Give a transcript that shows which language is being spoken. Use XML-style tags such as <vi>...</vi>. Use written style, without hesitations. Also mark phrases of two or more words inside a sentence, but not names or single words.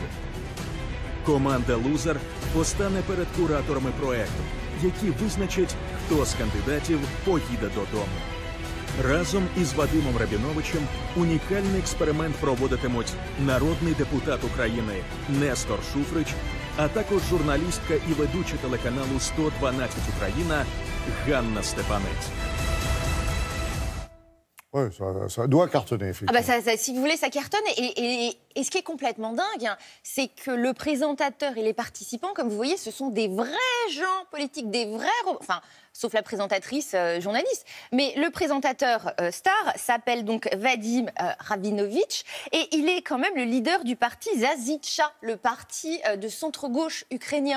<uk>Команда «Лузер» постане перед кураторами проєкту, які визначать, хто з кандидатів поїде додому. Разом із Вадимом Рабіновичем унікальний експеримент проводитимуть народний депутат України Нестор Шуфрич, а також журналістка і ведуча телеканалу 112 Україна Ганна Степанець.</uk> <fr>Oui, ça doit cartonner, effectivement. Ah bah si vous voulez, ça cartonne. Et ce qui est complètement dingue, c'est que le présentateur et les participants, comme vous voyez, ce sont des vrais gens politiques, des vrais... Enfin, sauf la présentatrice journaliste. Mais le présentateur star s'appelle donc Vadim Rabinovitch et il est quand même le leader du parti Zazytcha, le parti de centre-gauche ukrainien.</fr>